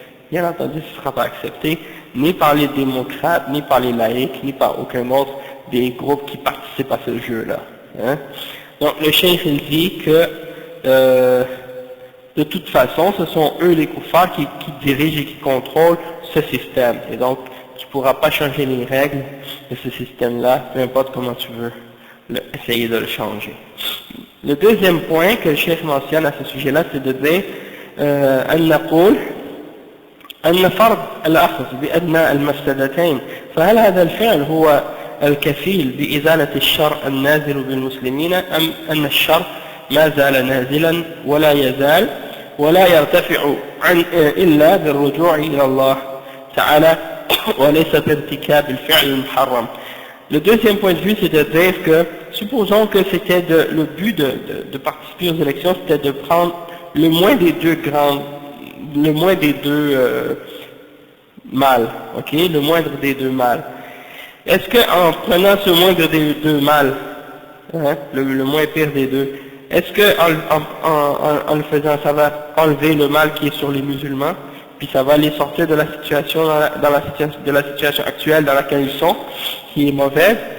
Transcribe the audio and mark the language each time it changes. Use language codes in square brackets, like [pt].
[fr] Bien entendu, ce ne sera pas accepté, ni par les démocrates, ni par les laïcs, ni par aucun autre des groupes qui participent à ce jeu-là. Hein? Donc le cheikh il dit que de toute façon, ce sont eux les kuffars qui dirigent et qui contrôlent ce système. Et donc, tu ne pourras pas changer les règles de ce système-là, peu importe comment tu veux essayer de le changer. Le deuxième point que le chef mentionne à ce sujet-là, c'est de dire [ar] أن نقول أن فرض الأخذ بأدنى المفسدتين، فهل هذا الفعل هو الكفيل بإزالة الشر النازل بالمسلمين، أم أن الشر ما زال نازلا ولا يزال ولا يرتفع إلا بالرجوع إلى الله تعالى وليس بارتكاب الفعل المحرم. [fr] Le deuxième point de vue, c'est de dire que, supposons que c'était le but de participer aux élections, c'était de prendre le moins des deux mâles, ok, le moindre des deux mâles. Est-ce qu'en prenant ce moindre des deux mâles, le moins pire des deux, est-ce qu'en le faisant, ça va enlever le mal qui est sur les musulmans, puis ça va les sortir de la situation, de la situation actuelle dans laquelle ils sont, qui est mauvaise?